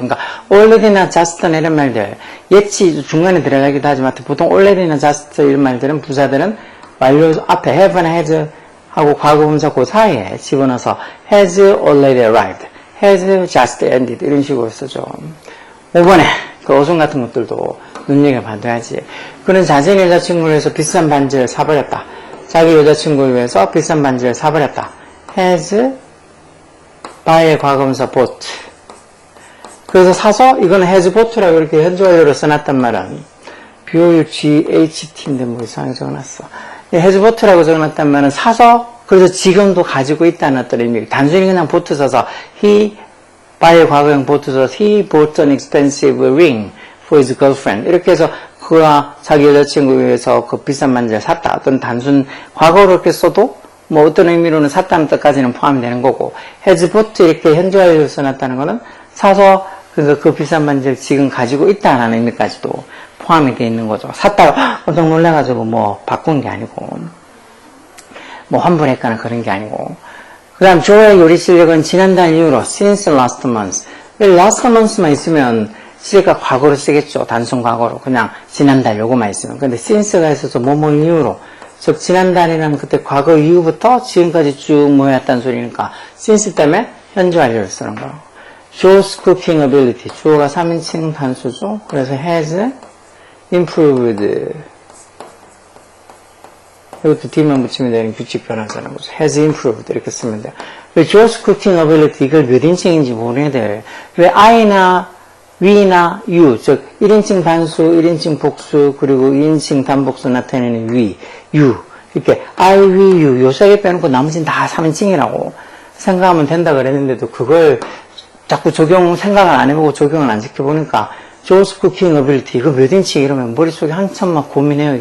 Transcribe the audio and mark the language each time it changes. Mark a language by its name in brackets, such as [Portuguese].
[Korean] 그러니까 already나 just 이런 말들 예치 중간에 들어가기도 하지만 보통 already나 just 이런 말들은 부사들은 완료 앞에 have나 has 하고 과거분사 그 사이에 집어넣어서 [English] has already arrived, has just ended [Korean] 이런 식으로 쓰죠. 5번에 그 어순 같은 것들도 눈여겨봐둬야지. 그는 자신의 여자친구를 위해서 비싼 반지를 사버렸다. 자기 여자친구를 위해서 비싼 반지를 사버렸다. has buy의 과거분사 bought. 그래서 사서 이거는 has bought라고 이렇게 현재 완료로 써놨단 말은 BOUGHT인데 뭐 이상하게 적어놨어. has bought라고 적어놨단 말은 사서 그래서 지금도 가지고 있다는 어떤 의미. 단순히 그냥 bought 써서 he buy의 과거형 bought 써서 [English] he bought an expensive ring for his girlfriend. [Korean] 이렇게 해서 그가 자기 여자친구를 위해서 그 비싼 반지를 샀다. 어떤 단순 과거로 이렇게 써도 뭐 어떤 의미로는 샀다는 뜻까지는 포함되는 거고 has bought 이렇게 현재 완료로 써놨다는 거는 사서 그러니까 그 비싼 반지를 지금 가지고 있다라는 의미까지도 포함이 되어 있는 거죠. 샀다가 깜짝 놀라가지고 뭐 바꾼 게 아니고, 뭐 환불했거나 그런 게 아니고. 그 다음 조의 요리 실력은 지난달 이후로 [English] since last month. [Korean] last month만 있으면 시제가 과거로 쓰겠죠. 단순 과거로. 그냥 지난달 요거만 있으면. 근데 since가 있어서 뭐뭐 이후로. 즉 지난달이라는 그때 과거 이후부터 지금까지 쭉 모여왔다는 소리니까 since 때문에 현재 완료를 쓰는 거예요. [English] Joe's cooking ability. [Korean] 주어가 3인칭 단수죠. 그래서 [English] has improved. [Korean] 이것도 뒤만 붙이면 되는 규칙 변화잖아요. has improved 이렇게 쓰면 돼요. 왜 Joe's cooking ability 이걸 몇 인칭인지 모르게 돼요. 왜 I나 we나 you, 즉 1인칭 단수, 1인칭 복수, 그리고 2인칭 단복수 나타내는 we, you 이렇게 I, we, you 요 세 개 빼놓고 나머지는 다 3인칭이라고 생각하면 된다 그랬는데도 그걸 자꾸 생각을 안 해보고 적용을 안 시켜보니까 Joe's cooking ability 이거 몇 인칭 이러면 머릿속에 한참 막 고민해요.